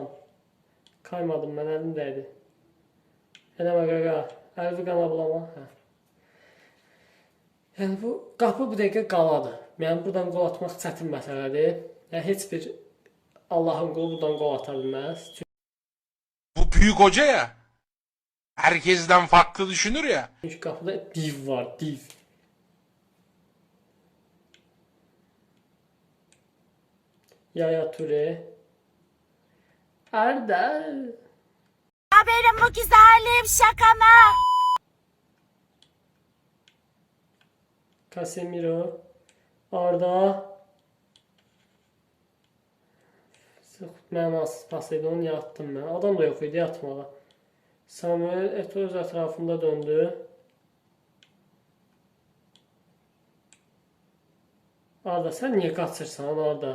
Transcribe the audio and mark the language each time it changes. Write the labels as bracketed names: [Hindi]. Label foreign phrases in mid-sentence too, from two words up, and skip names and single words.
[Azerbaijani] Kaymadım, mən əlimdəydi. Eləmə qaqa, əlvi qana bulama. Hə. Yəni bu qapı bu dəqiqə qaladır. Yəni buradan qol atmaq çətin məsələdir. Yəni heç bir Allahın qolu buradan qol ata bilməz. [Turkish] Bu büyük hoca ya. Herkesten farklı düşünür ya. [Azerbaijani] Çünki qapıda div var, div. Yaya Toure. Arda. [Turkish] Haberim bu güzelim şaka mı? Casemiro. Arda. [Azerbaijani] Mənasız pas idi, onu yattım mən. Adam da yox idi yatmağa. Samuel Eto'o öz ətrafında döndü. Arda, sən niyə qaçırsan Arda?